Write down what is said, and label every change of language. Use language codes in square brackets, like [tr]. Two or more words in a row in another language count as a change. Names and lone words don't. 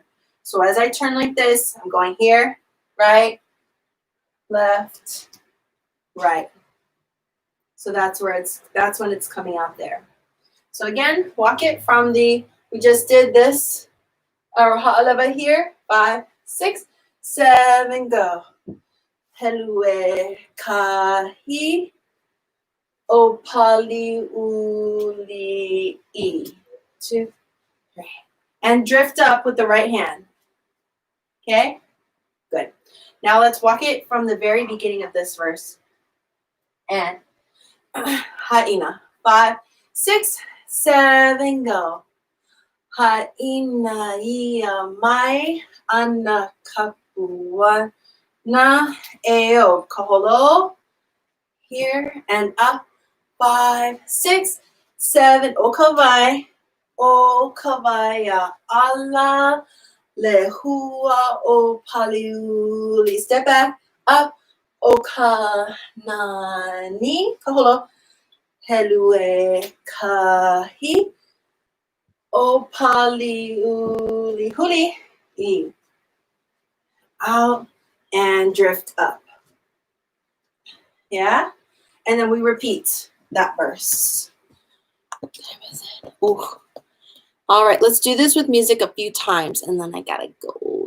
[en] So as I turn like this, I'm going here, right, left, right. So that's when it's coming out there. So again, walk it from we just did this, our ha'alava here, 5, 6, 7, go. [haw] Liliuokalani, opali uli e. [en] 2, 3. And drift up with the right hand. Okay? Good. Now let's walk it from the very beginning of this verse. And ʻaina. 5, 6, 7, go. [haw] ʻaina ia mai ana kapuana eo kaholo. [en] Here and up. 5, 6, 7. [haw] ʻaikawai. ʻaikawai ala lehua o paliuli. [en] Step back. Up. [haw] ʻokanani. Kaholo. Liliuokalani. O paliuli huli e. [en] Out and drift up. Yeah? And then we repeat that verse. Ooh. All right, let's do this with music a few times and then I gotta go.